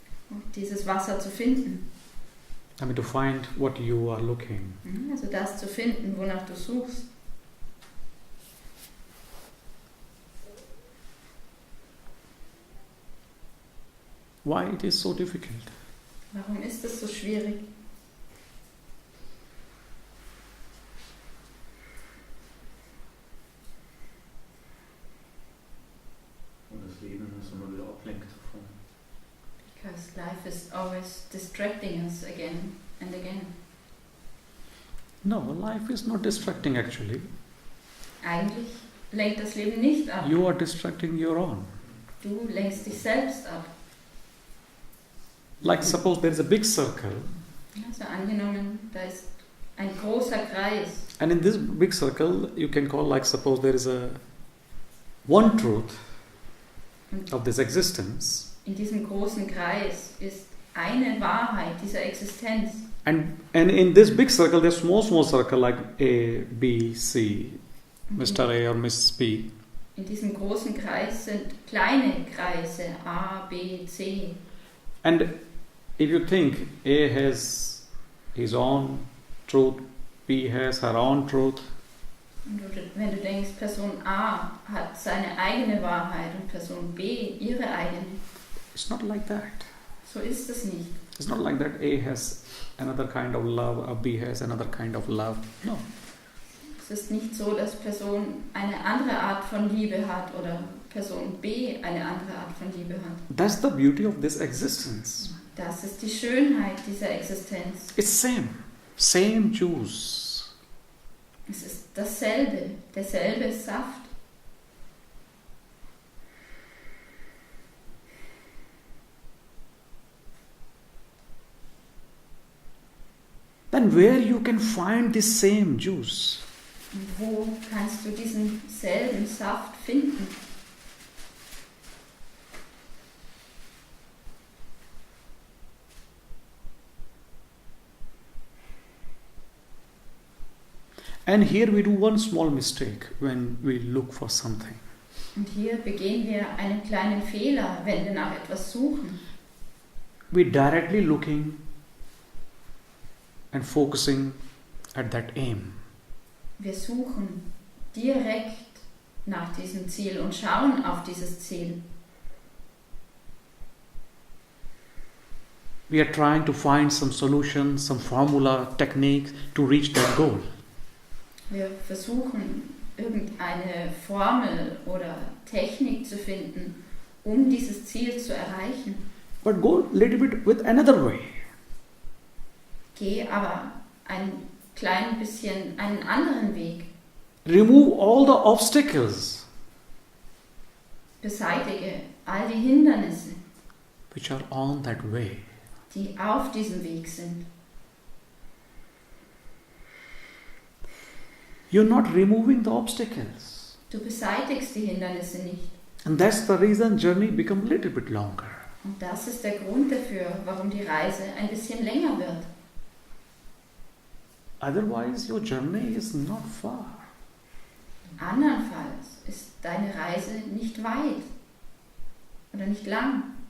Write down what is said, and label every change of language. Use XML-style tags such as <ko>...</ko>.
<de>Um dieses Wasser zu finden.</de> <en>I mean, to find what you are looking.</en> <de>Also das zu finden, wonach du suchst.</de> <en>Why it is so difficult?</en> <de>Warum ist es so schwierig? Und das Leben ist immer wieder ablenkt davon.</de> <en>Because life is always distracting us again and again. No, life is not distracting actually.</en> <de>Eigentlich lenkt das Leben nicht ab.</de> <en>You are distracting your own.</en> <de>Du lenkst dich selbst ab.</de> <en>Like suppose there is a big circle,</en> <de>Also angenommen, da ist ein großer Kreis.</de> <en>and in this big circle you can call, like suppose there is a one truth</en> <de>Und</de> <en>of this existence,</en> <de>in diesem großen Kreis ist eine Wahrheit dieser Existenz.</de> <en>and in this big circle there's small circle like A, B, C,</en> <de>Und</de> <en>Mr. A or Miss B.</en> <de>in diesem großen Kreis sind kleine Kreise A, B, C.</de> <en>And if you think A has his own truth, B has her own truth,</en> <de>Und wenn du denkst, Person A hat seine eigene Wahrheit und Person B ihre eigene,</de> <en>it's not like that.</en> <de>so ist es nicht.</de> <en>It's not like that A has another kind of love or B has another kind of love. No.</en> <de>Es ist nicht so, dass Person eine andere Art von Liebe hat oder Person B eine andere Art von Liebe hat.</de> <en>That's the beauty of this existence.</en> <de>Das ist die Schönheit dieser Existenz.</de> <en>It's same juice.</en> <de>Es ist dasselbe, derselbe Saft.</de> <en>Then where you can find this same juice?</en> <de>Und wo kannst du diesen selben Saft finden?</de> <en>And here we do one small mistake when we look for something.</en> <de>Und hier begehen wir einen kleinen Fehler, wenn wir nach etwas suchen.</de> <en>We're directly looking and focusing at that aim.</en> <de>Wir suchen direkt nach diesem Ziel und schauen auf dieses Ziel.</de> <en>We are trying to find some solution, some formula, technique to reach that goal.</en> <de>Wir versuchen irgendeine Formel oder Technik zu finden, um dieses Ziel zu erreichen.</de> <en>But go a little bit with another way.</en> <de>Geh aber ein klein bisschen einen anderen Weg.</de> <en>Remove all the obstacles</en> <de>Beseitige all die Hindernisse,</de> <en>which are on that way.</en> <de>die auf diesem Weg sind.</de> <en>You're not removing the obstacles.</en> <de>Du beseitigst die Hindernisse nicht.</de> <en>And that's the reason journey become a little bit longer.</en> <de>Und das ist der Grund dafür, warum die Reise ein bisschen länger wird.</de> <en>Otherwise your journey is not far.</en> <de>Andernfalls ist deine Reise nicht weit oder nicht lang.</de>